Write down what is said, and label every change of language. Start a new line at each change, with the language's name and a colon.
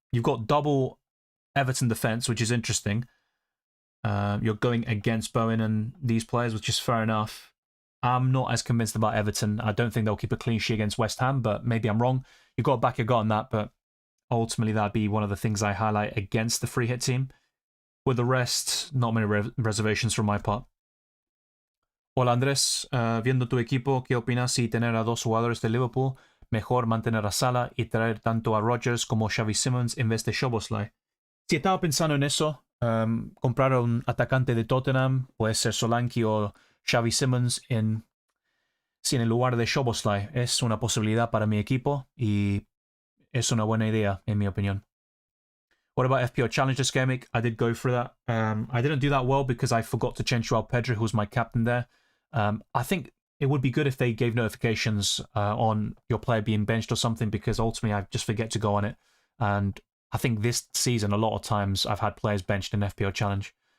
English: You've got double Everton defence, which is interesting. You're going against Bowen and these players, which is fair enough. I'm not as convinced about Everton. I don't think they'll keep a clean sheet against West Ham, but maybe I'm wrong. You've got to back your gut on that, but ultimately that'd be one of the things I highlight against the free hit team. With the rest, not many reservations from my part.
Spanish: Hola Andrés, viendo tu equipo, ¿qué opinas si tener a dos jugadores de Liverpool, mejor mantener a Salah y traer tanto a Rodgers como Xavi Simons en vez de Szoboszlai? Si estaba pensando en eso, comprar a un atacante de Tottenham, puede ser Solanke o Xavi Simons en el lugar de Szoboszlai. Es una posibilidad para mi equipo y es una buena idea, en mi opinión.
English: What about FPL Challenge this game week? I did go for that. I didn't do that well because I forgot to change Joao Pedro, who was my captain there. I think it would be good if they gave notifications on your player being benched or something, because ultimately I just forget to go on it. And I think this season, a lot of times, I've had players benched in FPL Challenge.